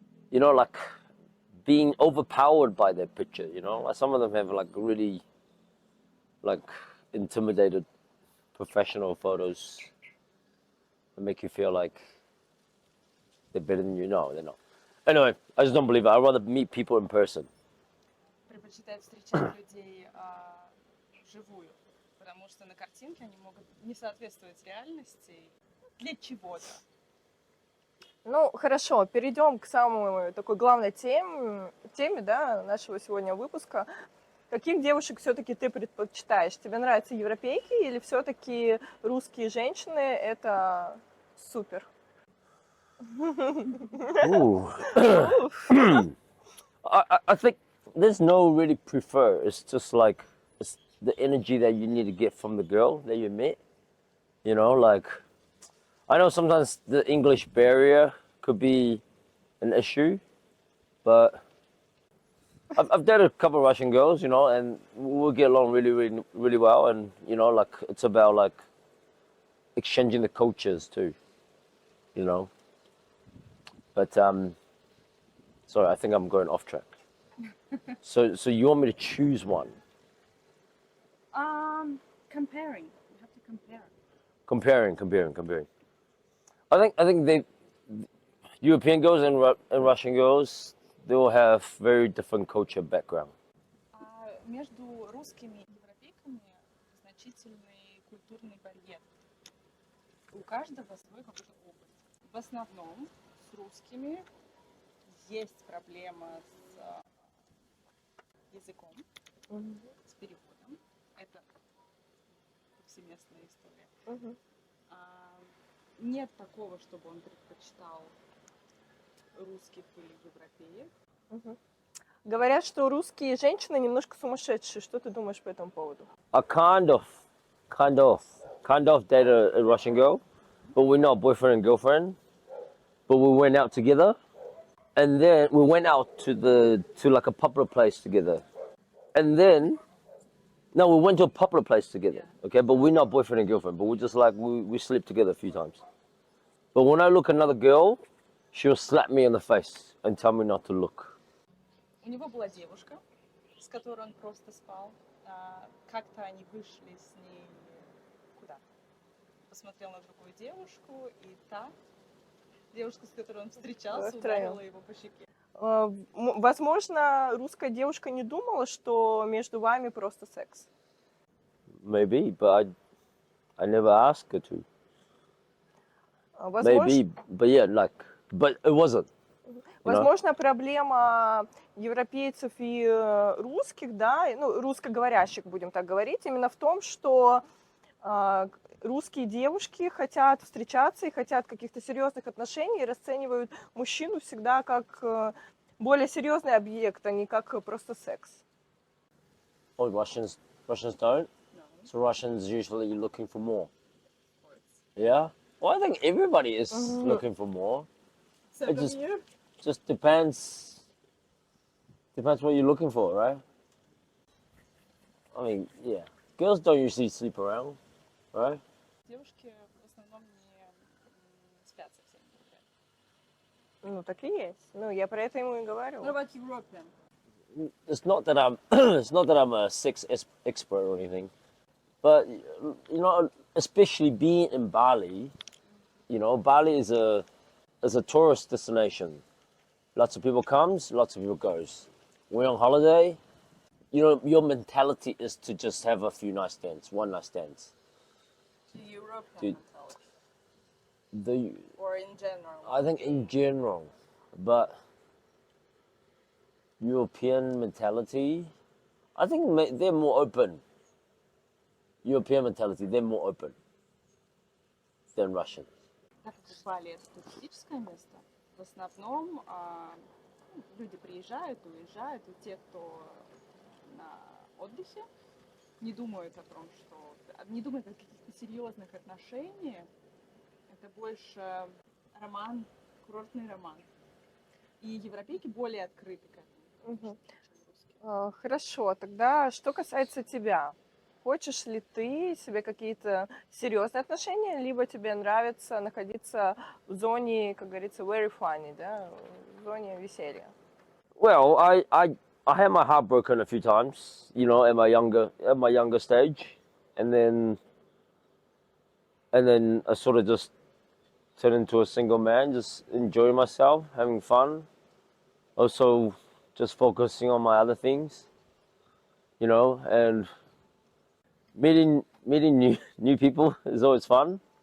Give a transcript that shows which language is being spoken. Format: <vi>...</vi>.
<en>like being overpowered by their picture, like some of them have like really like intimidated professional photos that make you feel like they're better than you. No, they're not. Anyway, I just don't believe it. I'd rather meet people in person.</en> <ru>Предпочитает встречать людей вживую, потому что на картинке они могут не соответствовать реальности для чего-то. Ну, хорошо, перейдем к самой такой главной теме, да, нашего сегодня выпуска. Каких девушек все-таки ты предпочитаешь? Тебе нравятся европейки или все-таки русские женщины? Это супер.</ru> <en>I think there's no really prefer. It's just like it's the energy that you need to get from the girl that you meet. Like I know sometimes the English barrier could be an issue, but I've dated a couple of Russian girls, and we'll get along really, really, really well. And like it's about like exchanging the cultures too, But sorry, I think I'm going off track. So you want me to choose one? Comparing. You have to compare. Comparing. I think they European girls and Russian girls, they will have very different culture background.</en> <ru>Между русскими и европейками значительный культурный барьер. У каждого свой какой-то опыт. В основном с русскими есть проблема с языком, с переводом. Это повсеместная история. Нет такого, чтобы он предпочитал русских или европеек. Говорят, что русские женщины немножко сумасшедшие. Что ты думаешь по этому поводу?</ru> <en>I kind of dated a Russian girl, but we're not boyfriend and girlfriend. But we went out together, and then we went out to like a popular place together, and then we went to a popular place together. Okay, but we're not boyfriend and girlfriend. But we just like we slept together a few times. But when I look at another girl, she'll slap me in the face and tell me not to look.</en> <ru>У него была девушка, с которой он просто спал. Как-то они вышли с ней куда-то. Посмотрел на другую девушку, и та девушка, с которой он встречался, ударила его по щеке. Возможно, русская девушка не думала, что между вами просто секс.</ru> <en>Maybe, but I never asked her to.</en> <ru>Возможно,</ru> <en>Maybe, but yeah, like, but it wasn't.</en> <ru>возможно, проблема европейцев и русских, да, ну, русскоговорящих, будем так говорить, именно в том, что русские девушки хотят встречаться и хотят каких-то серьезных отношений и расценивают мужчину всегда как более серьезный объект, а не как просто секс.</ru> <en>Oh, Russians don't. No, So Russians usually looking for more. of course. Yeah. Well, I think everybody is looking for more. Except just- you. Just depends what you're looking for, right? I mean, yeah. Girls don't usually sleep around, right?</en> <ru>Девушки в основном не спят со всеми мужчинами. Ну, так и есть. Ну, я про это ему и говорю.</ru> <en>What about European? It's not that I'm it's not that I'm a sex expert or anything, but you know, especially being in Bali, you know, Bali is a tourist destination. Lots of people comes, lots of people goes. We're on holiday, you know, your mentality is to just have a few nice stands, one night stands. The European Dude. mentality. The Or in general? I think in general, but European mentality, I think they're more open. European mentality, they're more open than Russian.</en> <ru>Так как Бали это туристическое место, в основном люди приезжают, уезжают, и те, кто на отдыхе, не думают о том, что... Не думают о каких-то серьезных отношениях. Это больше роман, курортный роман. И европейки более открыты к этому, Мгм. чем русские. Хорошо, тогда что касается тебя? Хочешь ли ты себе какие-то серьезные отношения, либо тебе нравится находиться в зоне, как говорится,</ru> <en>very funny,</en> <ru>да, в зоне веселья?</ru> <en>Well, I had my heart broken a few times, you know, at my younger stage, and then I sort of just turned into a single man, just enjoying myself, having fun, also just focusing on my other things, you know, and meeting new people is always fun,</en>